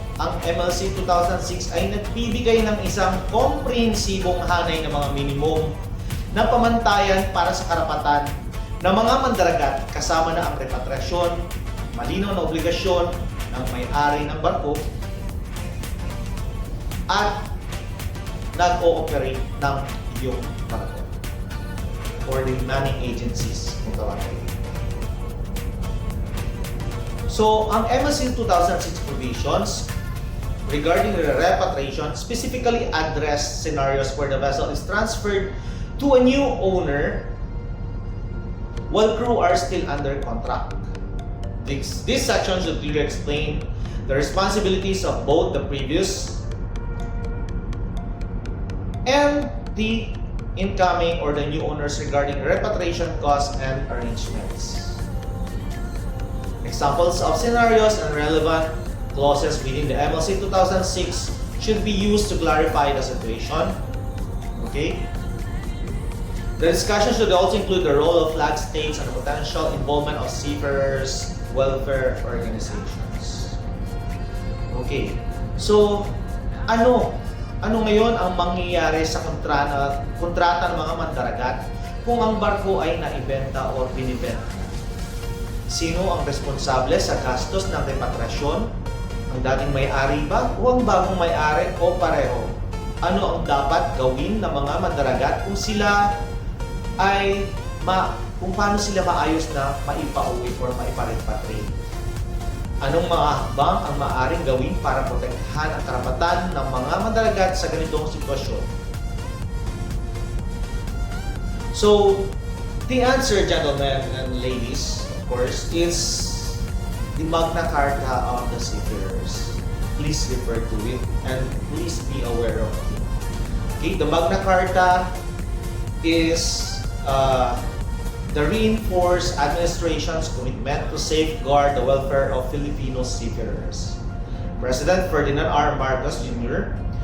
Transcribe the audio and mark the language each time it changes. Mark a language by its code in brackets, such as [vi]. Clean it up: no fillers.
[tl] Ang MLC 2006 ay nagbibigay ng isang komprehensibong hanay ng mga minimum na pamantayan para sa karapatan ng mga mandaragat kasama na ang repatriasyon, malinaw na obligasyon ng may-ari ng barko at nag-ooperate ng iyong barko [en] or the manning agencies [tl] kung tawagin. [en] So, ang MLC 2006 provisions regarding the repatriation specifically address scenarios where the vessel is transferred to a new owner while crew are still under contract. This section should clearly explain the responsibilities of both the previous and the incoming or the new owners regarding repatriation costs and arrangements. Examples of scenarios and relevant clauses within the MLC 2006 should be used to clarify the situation. Okay? The discussion should also include the role of flag states and the potential involvement of seafarers welfare organizations. Okay. [tl] So, ano ngayon ang mangyayari sa kontrata ng mga mandaragat kung ang barko ay naibenta o binibenta? Sino ang responsable sa gastos ng repatriasyon? Ang dating may-ari ba o ang bagong may-ari o pareho? Ano ang dapat gawin ng mga mandaragat kung sila ay kung paano sila maayos na maipauwi or maiparepatriate? Anong mga hakbang ang maaaring gawin para protektahan ang karapatan ng mga mandaragat sa ganitong sitwasyon? [en] So, the answer, gentlemen and ladies, of course, is the Magna Carta of the Seafarers. Please refer to it and please be aware of it. Okay, the Magna Carta is the reinforced administration's commitment to safeguard the welfare of Filipino seafarers. President Ferdinand R. Marcos Jr.